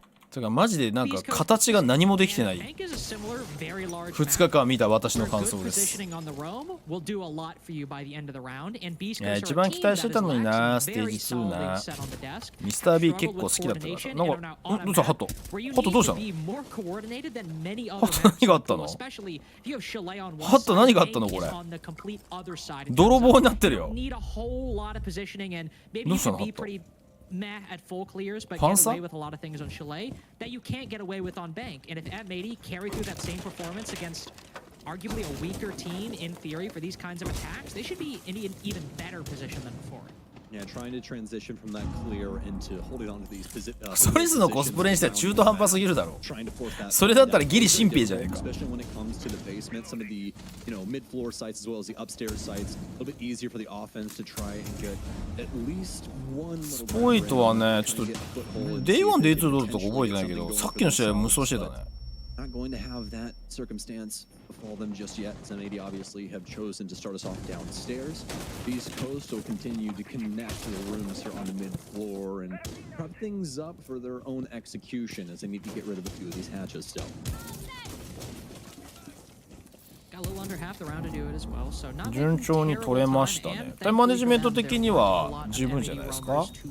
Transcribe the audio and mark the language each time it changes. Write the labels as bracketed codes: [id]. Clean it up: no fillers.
[ja] てかマジでなんか形が何もできてない。2日間見た私の感想です。いや一番期待してたのになステージ2な。ミスター B 結構好きだったから。なんかどうしたハットハットどうしたの。ハット何があったの。ハット何があったのこれ。泥棒になってるよ。どうしたのハット。 [en] at full clears, but get away with a lot of things on Chalet that you can't get away with on Bank. And if M80 carry through that same performance against arguably a weaker team in theory for these kinds of attacks, they should be in an even better position than before. Yeah, trying to transition from that clear into holding on to these positions. [ja] ソリスのコスプレにしては中途半端すぎるだろ。それだったらギリ新兵じゃねえか。 [en] Especially when it comes to the basement, some of the, you know, mid-floor sites as well as the upstairs sites, a little bit easier for the offense to try and get at least one. [ja] スポイトはね、ちょっと Day1 Day2 どうだったか覚えてないけど、さっきの試合無双してたね。 [en] Not going to have that circumstance befall them just yet. M80 obviously have chosen to start us off downstairs. beastcoast will continue to connect to the rooms here on the mid floor and prep things up for their own execution as they need to get rid of a few of these hatches still. Got a little under half the round to do it as well, so not [ja] 順調に取れましたね。タイムマネジメント的には十分じゃないですか。